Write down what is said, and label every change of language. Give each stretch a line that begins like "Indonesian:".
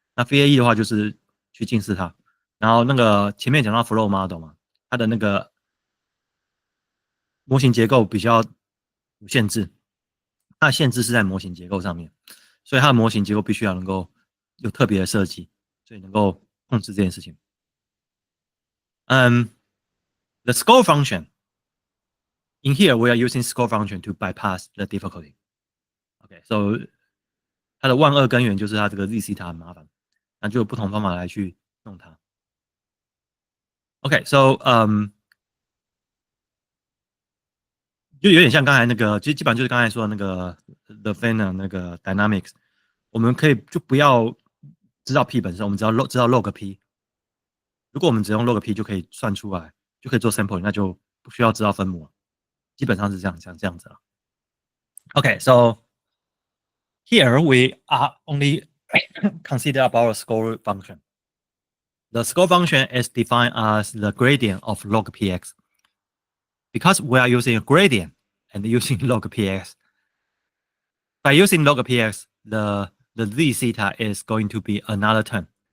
Chinese: 那 VAE 的话就是去近似它，然后那个前面讲到 flow model 嘛，它的那个模型结构比较有限制，它的限制是在模型结构上面，所以它的模型结构必须要能够有特别的设计，所以能够控制这件事情。
English: The score function in here we are using score function to bypass the difficulty. Okay, so
Chinese: 它的万恶根源就是它这个 z 西塔很麻烦，那就有不同方法来去弄它。
English: Okay, so
Chinese: 就有点像刚才那个，其实基本上就是刚才说的那个 the Fana 那个 dynamics，我们可以就不要知道 p 本身，我们只要知道 log p。如果我们只用 log p 就可以算出来，就可以做 sample， 那就不需要知道分母了。基本上是这样子了。
English: Okay, so here we are only consider about a score function. The score function is defined as the gradient of log px. Because we are using a gradient and using log px, by using log px, the z theta is going to be another term.